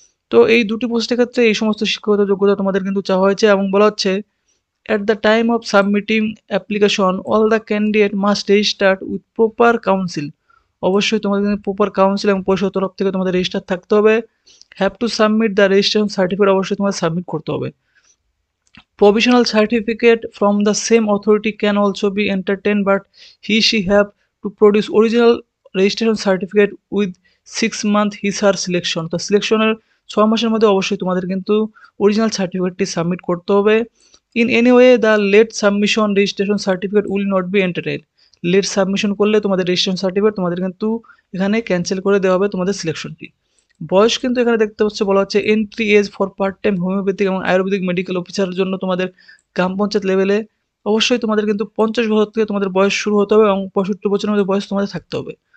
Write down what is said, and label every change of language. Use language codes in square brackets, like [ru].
[bn] তো এই দুটি পোস্টের ক্ষেত্রে এই সমস্ত শিক্ষাগত যোগ্যতা তোমাদের কিন্তু চাওয়া হয়েছে, এবং বলা হচ্ছে [en] at the time of submitting application all the candidate must register with proper council, [bn] অবশ্যই তোমাদের কিন্তু প্রপার কাউন্সিল এবং পরিষদ তরফ থেকে তোমাদের রেজিস্টার থাকতে হবে। [en] have to submit the registration certificate, [bn] অবশ্যই তোমাদের সাবমিট করতে হবে। [en] Provisional certificate from the same authority can also be entertained, but she have to produce original registration certificate with 6 month his her selection, [bn] তো সিলেকশনের 6 মাসের মধ্যে অবশ্যই তোমাদের কিন্তু অরিজিনাল সার্টিফিকেটটি সাবমিট করতে হবে। [en] In any way the late submission registration certificate will not be entertained. [bn] Late submission করলে তোমাদের রেজিস্ট্রেশন সার্টিফিকেট তোমাদের কিন্তু এখানে ক্যান্সেল করে দেওয়া হবে তোমাদের সিলেকশনটি। বয়স কিন্তু এখানে দেখতে পাচ্ছ বলা হচ্ছে [en] entry age for part time [bn] homeopathic এবং আয়ুর্বেদিক মেডিকেল অফিসারের জন্য তোমাদের গ্রাম পঞ্চায়েত লেভেলে অবশ্যই তোমাদের কিন্তু 50 বছর থেকে তোমাদের বয়স শুরু হতে হবে এবং 65 বছরের মধ্যে বয়স তোমাদের থাকতে হবে।